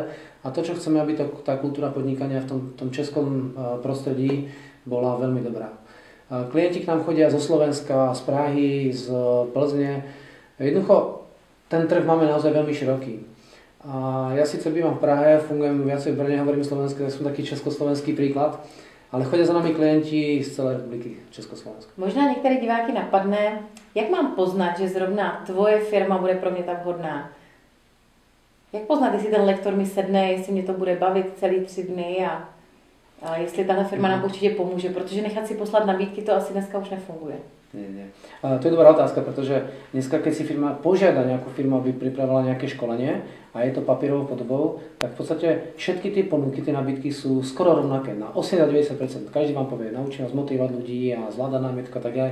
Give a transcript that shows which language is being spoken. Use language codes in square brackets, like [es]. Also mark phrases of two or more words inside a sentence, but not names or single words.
[sk] A to, čo chceme, aby tá kultúra podnikania v tom českom prostredí bola veľmi dobrá. Klienti k nám chodia zo Slovenska, z Prahy, z Plzne. Jednoducho, ten trh máme naozaj veľmi široký. A ja síce bývam v Prahe, fungujem viacej v Brne, hovorím slovensky, tak som taký československý príklad. Ale chodí za nami klienti z celé republiky Československa. [cs] Možná některé diváky napadne, jak mám poznat, že zrovna tvoje firma bude pro mě tak vhodná? Jak poznat, jestli ten lektor mi sedne, jestli mě to bude bavit celý 3 dny a jestli tahle firma nám určitě pomůže, protože nechat si poslat nabídky, to asi dneska už nefunguje. [sk] Nie. To je dobrá otázka, pretože dneska, keď si firma požiada nejakú firmu, aby pripravila nejaké školenie a je to papierovou podobou, tak v podstate všetky tie ponuky, tie nabídky sú skoro rovnaké, na 80-90%. Každý vám povie, naučí vás motivovať ľudí a zvládať námietku a tak ďalej.